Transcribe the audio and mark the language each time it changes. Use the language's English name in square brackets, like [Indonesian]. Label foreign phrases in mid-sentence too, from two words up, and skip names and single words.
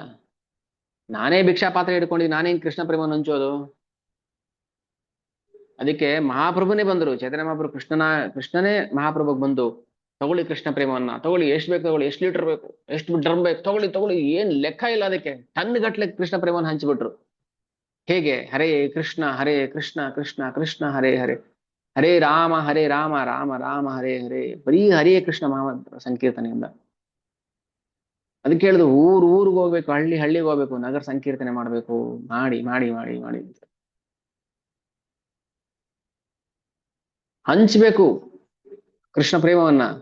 [Kannada] ನಾನೇ ಭಿಕ್ಷಾ ಪಾತ್ರೆ ಹಿಡ್ಕೊಂಡು ನಾನೇನ್ ಕೃಷ್ಣ ಪ್ರೇಮವನ್ನು ಹಂಚೋದು? ಅದಕ್ಕೆ ಮಹಾಪ್ರಭುನೇ ಬಂದರು, ಚೈತನ್ಯ ಮಹಾಪ್ರಭು ಕೃಷ್ಣನೇ ಮಹಾಪ್ರಭುಗೆ ಬಂದು, ತಗೊಳ್ಳಿ ಕೃಷ್ಣ ಪ್ರೇಮವನ್ನ, ತಗೊಳ್ಳಿ, ಎಷ್ಟು ಬೇಕು ತಗೊಳ್ಳಿ, ಎಷ್ಟು ಲೀಟರ್ ಬೇಕು, ಎಷ್ಟು ಡ್ರಮ್ ಬೇಕು, ತಗೊಳ್ಳಿ, ಏನ್ ಲೆಕ್ಕ ಇಲ್ಲ ಅದಕ್ಕೆ. ಟನ್ ಗಟ್ಲೆ ಕೃಷ್ಣ ಪ್ರೇಮವನ್ನು ಹಂಚಿಬಿಟ್ರು. ಹೇಗೆ? ಹರೇ ಕೃಷ್ಣ ಕೃಷ್ಣ ಕೃಷ್ಣ ಹರೇ ಹರೇ, ಹರೇ ರಾಮ ರಾಮ ರಾಮ ಹರೇ ಹರೇ. ಬರೀ ಹರೇ ಕೃಷ್ಣ ಮಹಾ ಸಂಕೀರ್ತನೆಯಿಂದ. ಅದಕ್ಕೆ ಹೇಳಿದ್ರು, ಊರಿಗೆ ಹೋಗ್ಬೇಕು, ಹಳ್ಳಿಗೆ ಹೋಗ್ಬೇಕು, ನಗರ ಸಂಕೀರ್ತನೆ ಮಾಡ್ಬೇಕು. ಮಾಡಿ ಹಂಚ್ಬೇಕು ಕೃಷ್ಣ ಪ್ರೇಮವನ್ನ.